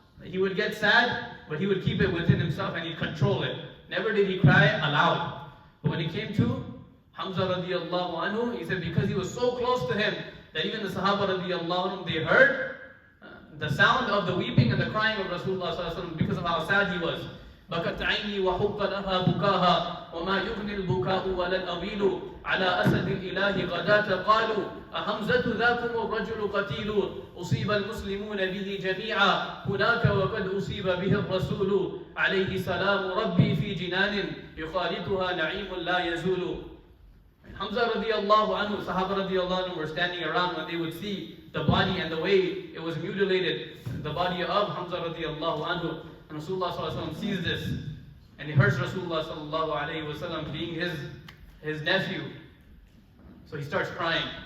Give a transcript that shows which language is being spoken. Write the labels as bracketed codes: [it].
[en] He would get sad, but he would keep it within himself and he'd control it. Never did he cry aloud. But when he came to Hamza radiallahu anhu, he said because he was so close to him that even the Sahaba radiallahu anhu, they heard the sound of the weeping and the crying of Rasulullah sallallahu alaihi wasallam because of how sad he was. [ar] بكت عيني وحق لها بكاها وما يغني البكاء ولا الأويل على أسد الإله غداة قالوا أحمزة ذاكم الرجل قتيل أصيب المسلمون به جميعا هناك وقد أصيب به الرسول عليه سلام ربي في جنان يخالطها نعيم لا يزول. [en] Hamza radiallahu anhu, Sahaba radiallahu anhu were standing around when they would see the body and the way it was mutilated, the body of Hamza radiallahu anhu. And Rasulullah sallallahu alaihi wasallam sees this, and he hurts Rasulullah sallallahu alaihi wasallam being his nephew. So he starts crying.